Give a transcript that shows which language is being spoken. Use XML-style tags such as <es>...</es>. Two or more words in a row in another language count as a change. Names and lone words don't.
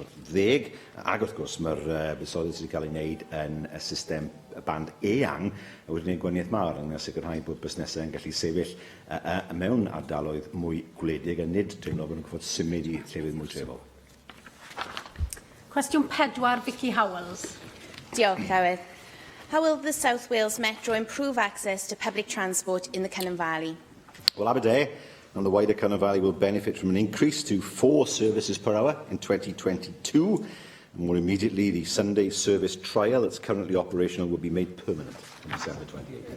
<cy>Ac wrth gwrs, mae'r buddsoddiad sydd wedi cael ei wneud yn y system band eang wedi gwneud gwaniaeth mawr yn sicrhau bod busnesau yn gallu sefyll mewn ardaloedd mwy gwledig a nid teimlo bod nhw'n gwybod symud I llefydd mwy trefol. Cwestiwn 4, Vicky Howells. Diolch, Llywydd.</cy> <en>How will the South Wales Metro improve access to public transport in the Cynon Valley? Well, Aberdare and the wider Cynon Valley will benefit from an increase to 4 services per hour in 2022. And more immediately, the Sunday service trial that's currently operational will be made permanent in December 2018.</en>